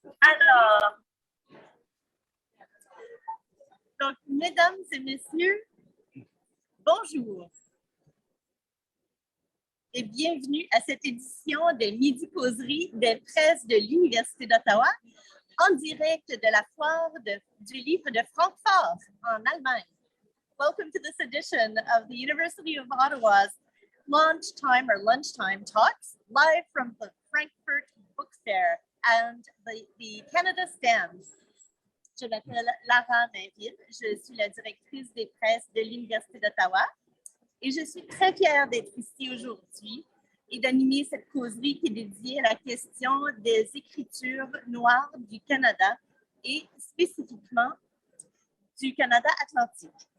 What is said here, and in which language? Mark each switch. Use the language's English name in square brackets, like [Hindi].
[French] Alors, donc, mesdames et messieurs, bonjour et bienvenue à cette édition des Midi-Causeries des presses de l'Université d'Ottawa en direct de la foire du livre de Francfort en Allemagne. [English] Welcome to this edition of the University of Ottawa's lunchtime talks live from the Frankfurt Book Fair and the Canada Stand. [French] Je m'appelle Lara Mainville, je suis la directrice des presses de l'Université d'Ottawa et je suis très fière d'être ici aujourd'hui et d'animer cette causerie qui est dédiée à la question des écritures noires du Canada et spécifiquement du Canada atlantique.